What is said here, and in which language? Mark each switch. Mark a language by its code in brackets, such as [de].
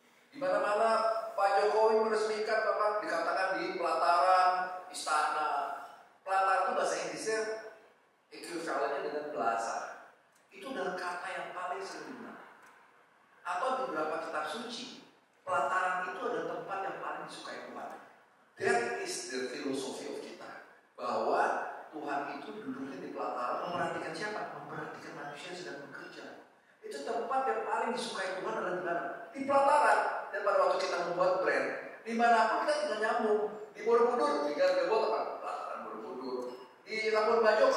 [id] Di mana-mana Pak Jokowi meresmikan apa dikatakan di pelataran istana. Pelataran itu bahasa Inggrisnya equivalennya dengan plaza. Itu adalah kata yang paling sering digunakan. Atau di beberapa kitab suci, pelataran itu adalah tempat yang paling disukai Tuhan. [en] That is the philosophy of [id] kita. Bahwa Tuhan itu duduknya di pelataran, memperhatikan siapa? Memperhatikan manusia yang sedang bekerja. Itu tempat yang paling disukai Tuhan adalah di mana? Di pelataran. Dan pada waktu kita membuat brand, dimanapun kita tinggal nyambung. Di Borobudur, tinggal buat apa? Pelataran Borobudur. Di Labuan Bajo.